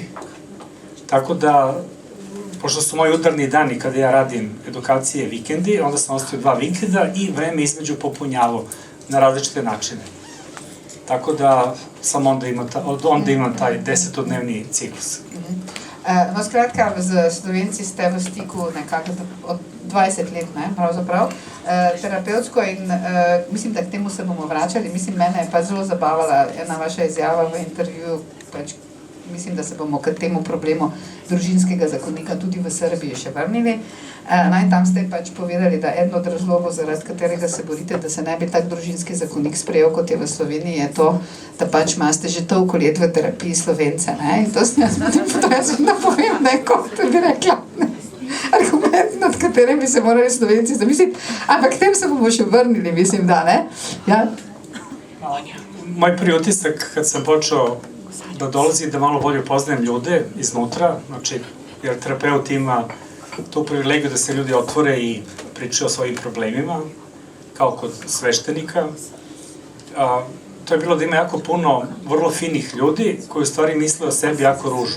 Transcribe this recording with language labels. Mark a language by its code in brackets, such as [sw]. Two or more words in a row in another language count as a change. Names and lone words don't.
[sr] Tako da, pošto su moji udarni dani kada ja radim edukacije vikendi, onda sam ostavio 2 vikenda i vreme između popunjavao na različite načine. Tako da sam onda imam taj 10-dnevni ciklus. [sl] No, skratka, z Slovenci ste v stiku nekako od 20 let, ne, pravzaprav, terapevtsko in mislim, da k temu se bomo vračali. Mislim, mene je pa zelo zabavala ena vaša izjava v intervjuju, pač mislim, da se bomo k temu problemu družinskega zakonika tudi v Srbiji še vrnili. No in tam ste pač povedali, da eden od razlogov, zaradi katerega se borite, da se ne bi tak družinski zakonik sprejel, kot je v Sloveniji, je to, da pač imate že toliko let v terapiji Slovence, ne? In to jaz vedno povem, ne, kot bi rekla, ne, argument, nad katerim bi se morali Slovenci zamisliti, ampak k tem se bomo še vrnili, mislim, da, ne? Ja? [sr] Moj prvi utisak, kad sam počeo da dolazi, da malo bolje upoznajem ljude iznutra, znači, jer terapeut ima tu privilegiju da se ljudi otvore i pričaju o svojim problemima, kao kod sveštenika. To je bilo da ima jako puno vrlo finih ljudi koji u stvari misle o sebi jako ružno.